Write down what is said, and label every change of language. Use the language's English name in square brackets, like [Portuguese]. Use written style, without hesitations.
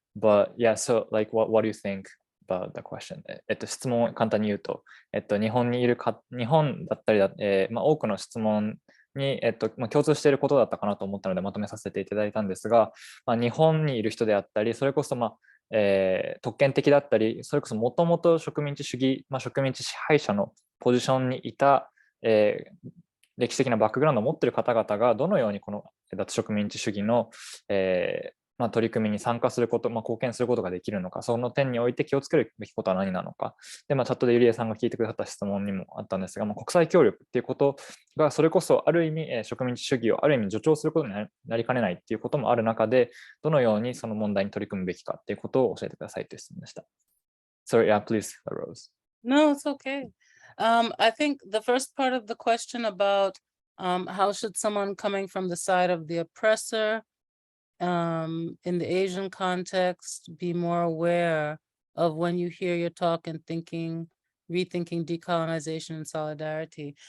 [English] But yeah, so like what do you think about the question? [Japanese] 質問を簡単に言うと、日本だったり多くの質問に、共通していることだったかなと思ったのでまとめさせていただいたんですが、日本にいる人であったり、それこそ特権的だったり、それこそもともと植民地主義、植民地支配者のポジションにいた、歴史的なバックグラウンドを持っている方々がどのようにこの脱植民地主義の、取り組みに参加すること、貢献することができるのか、その点において気をつけるべきことは何なのか。で、チャットでゆりえさんが聞いてくださった質問にもあったんですが、国際協力っていうことがそれこそある意味、植民地主義をある意味助長することになりかねないっていうこともある中で、どのようにその問題に取り組むべきかっていうことを教えてくださいという質問でした。 [English] So yeah, please, LaRose. No, it's okay. I think the first part of the question about how should someone coming from the side of the oppressor in the Asian context be more aware of when you hear your talk and rethinking decolonization and solidarity.